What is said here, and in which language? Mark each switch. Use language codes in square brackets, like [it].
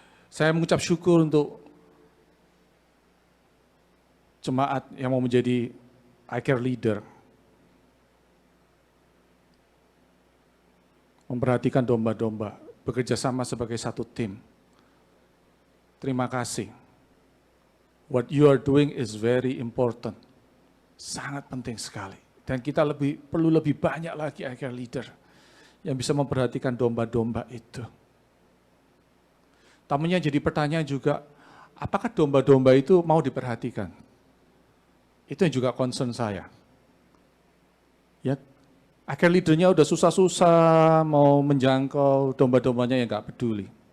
[id] Saya mengucap syukur untuk jemaat yang mau menjadi iCare leader. Memperhatikan domba-domba, bekerja sama sebagai satu tim. Terima kasih. [en] What you are doing is very important. [id] Sangat penting sekali. Dan kita perlu lebih banyak lagi iCare leader yang bisa memperhatikan domba-domba itu. Tamunya jadi pertanyaan juga, apakah domba-domba itu mau diperhatikan? Itu yang juga concern saya. Ya, iCare leadernya udah susah-susah mau menjangkau domba-dombanya yang nggak peduli.